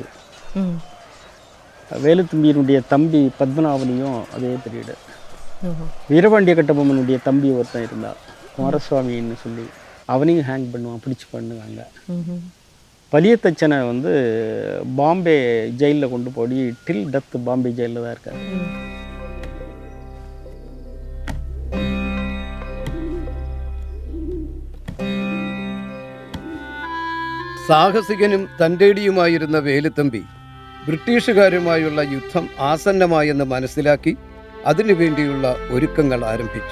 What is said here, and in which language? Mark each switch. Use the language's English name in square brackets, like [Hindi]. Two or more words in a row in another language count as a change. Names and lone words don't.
[Tamil] வேலுத்தம்பியினுடைய தம்பி பத்மநாபனியும் அதே பீரியடு. வீரபாண்டிய கட்டபொம்மனுடைய தம்பி ஒருத்தன் இருந்தான் குமாரசுவாமின்னு சொல்லி, அவனையும் ஹேங் பண்ணுவான், பிடிச்சி பண்ணுவாங்க. பலியத்தச்சனை வந்து பாம்பே ஜெயிலில் கொண்டு போய் [English] till death [Tamil] பாம்பே ஜெயிலில் தான் இருக்காரு. [Malayalam] സാഹസികനും തൻ്റെടിയുമായിരുന്ന വേലുത്തമ്പി ബ്രിട്ടീഷുകാരുമായുള്ള യുദ്ധം ആസന്നമായെന്ന് മനസ്സിലാക്കി അതിനുവേണ്ടിയുള്ള ഒരുക്കങ്ങൾ ആരംഭിച്ചു.